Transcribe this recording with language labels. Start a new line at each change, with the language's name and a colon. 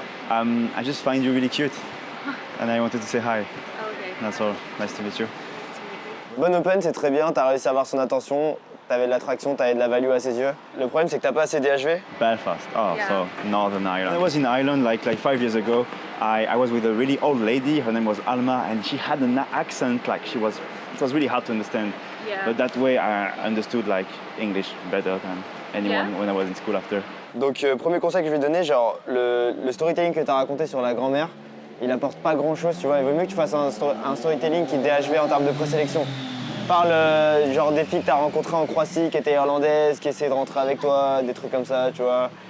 English: I just find you really cute, and I wanted to say hi. Okay. That's all. Nice to meet you.
French: Bon open, c'est très bien, tu as réussi à avoir son attention, tu avais de l'attraction, tu avais de la value à ses yeux. Le problème, c'est que tu pas assez DHV.
English: Belfast. Oh, Yeah. so Northern Ireland. I was in Ireland like 5 years ago. I was with a really old lady. Her name was Alma, and she had an accent like it was really hard to understand. Yeah. But that way, I understood like English better than anyone Yeah. when I was in school after.
French: Donc, premier conseil que je vais te donner, genre le storytelling que tu as raconté sur la grand-mère, il apporte pas grand-chose, tu vois. Il vaut mieux que tu fasses un storytelling qui est DHV en termes de présélection. Parle genre des filles que tu as rencontrées en Croatie qui étaient irlandaises, qui essayaient de rentrer avec toi, des trucs comme ça, tu vois.